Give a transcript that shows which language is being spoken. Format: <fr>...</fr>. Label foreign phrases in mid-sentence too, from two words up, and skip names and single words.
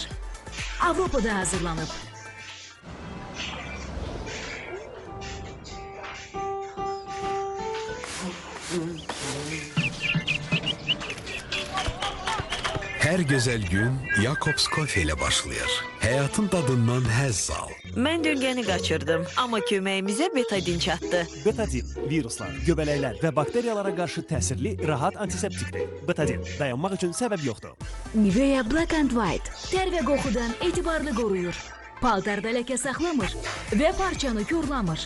<az>Avropada hazırlanıb.</az> <tr>Her güzel gün Jacobs Coffee ile başlayır. Hayatın tadından həzz al.</tr> <az>Mən döngəni qaçırdım, amma köməyimizə betadin çatdı. Betadin viruslar, göbələklər və bakteriyalara qarşı təsirli, rahat antiseptikdir. Betadin dayanmaq üçün səbəb yoxdur. Nivea Black and White ter və qoxudan etibarlı qoruyur. Paltarda ləkə saxlamır və parçanı korlamır.</az>